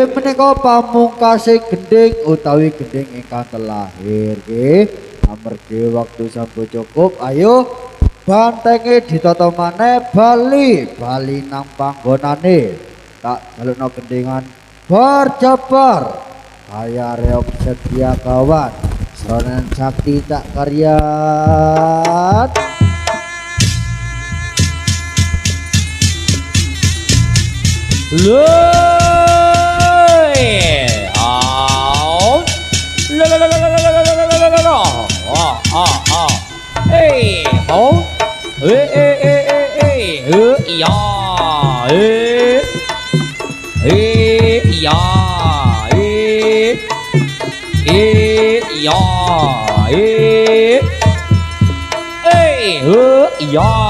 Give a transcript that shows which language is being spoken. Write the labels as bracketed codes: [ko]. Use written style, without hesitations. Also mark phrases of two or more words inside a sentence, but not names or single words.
[jv] menika pamungkase gending utawi gending ingkang telahir nggih amargi waktu sampun cukup ayo bantenge ditata maneh bali nang panggonane tak jalukno gendingan berjabar kaya reok setia kawan Sonen Sakti tak karyat loi au la la la la la la la la la la la hey ho ya ya ya ya